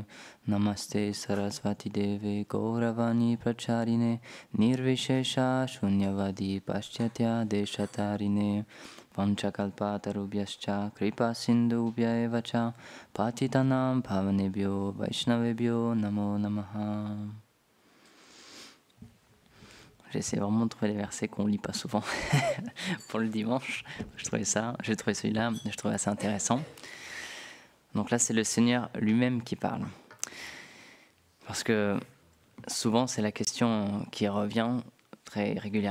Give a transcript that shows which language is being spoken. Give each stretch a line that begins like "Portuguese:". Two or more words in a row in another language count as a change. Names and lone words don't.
Sanskrit: Namaste Sarasvati Deve Gauravani Pracharine Nirvishesha Shunyavadi Paschatya Deshatarine. Panchakalpatarubhyascha kripa sindhubhya eva cha patitanam pavanebhyo vaishnavebhyo namo namaha.
French: J'essaie vraiment de trouver les versets qu'on lit pas souvent pour le dimanche. J'ai trouvé celui-là, je trouvais assez intéressant. Donc là, c'est le Seigneur lui-même qui parle. Parce que souvent, c'est la question qui revient très régulièrement.